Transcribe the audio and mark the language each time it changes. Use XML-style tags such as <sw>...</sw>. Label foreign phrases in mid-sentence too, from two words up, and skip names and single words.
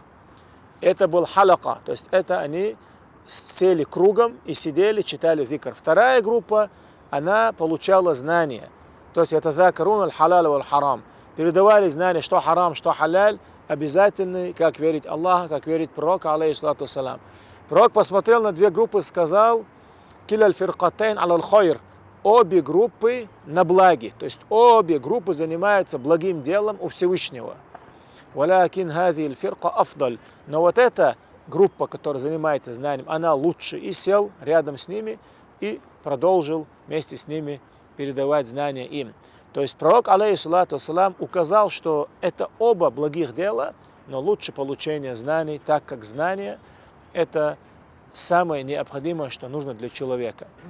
<ru>Это был халака, то есть это они сели кругом и сидели, читали зикр. Вторая группа, она получала знания. То есть это</ru> <ar>ذاكرون الحلال والحرام.</ar> <ru>Передавали знания, что харам, что халяль, обязательные, как верить Аллаха, как верить пророка,</ru> <ar>عليه الصلاة والسلام.</ar> <ru>Пророк посмотрел на 2 группы и сказал:</ru> <ar>كلا الفرقتين الخير.</ar> <ru>Обе группы на благе. То есть обе группы занимаются благим делом у Всевышнего.</ru> <ar>ولكن هذه الفرقة أفضل.</ar> <ru>Но вот эта группа, которая занимается знанием, она лучше. И сел рядом с ними и продолжил вместе с ними передавать знания им. То есть пророк,</ru> <ar>عليه الصلاة والسلام,</ar> <ru>указал, что это оба благих дела, но лучше получение знаний, так как знание – это самое необходимое, что нужно для человека.</ru>